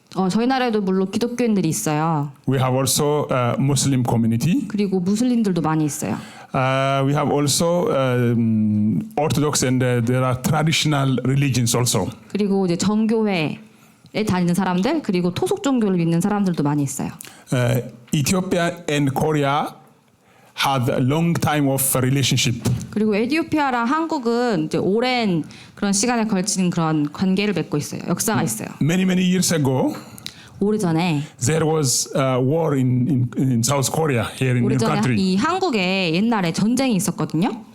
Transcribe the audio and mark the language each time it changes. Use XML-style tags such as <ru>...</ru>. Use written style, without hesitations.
<ko>저희 나라에도 물론 기독교인들이 있어요.</ko> <en>We have also Muslim community.</en> <ko>그리고 무슬림들도 많이 있어요.</ko> <en>We have also Orthodox and there are traditional religions also.</en> <ko>그리고 이제 정교회에 다니는 사람들 그리고 토속 종교를 믿는 사람들도 많이 있어요.</ko> <en>Ethiopia and Korea had a long time of relationship.</en> <ko>그리고 에티오피아랑 한국은 이제 오랜 그런 시간에 걸친 그런 관계를 맺고 있어요. 역사가 있어요.</ko> <en>Many years ago,</en> <ko>오래전에</ko> <en>there was a war in South Korea here in your</en> <ko>오래전에</ko> <en>country.</en> <ko>이 한국에 옛날에 전쟁이 있었거든요.</ko>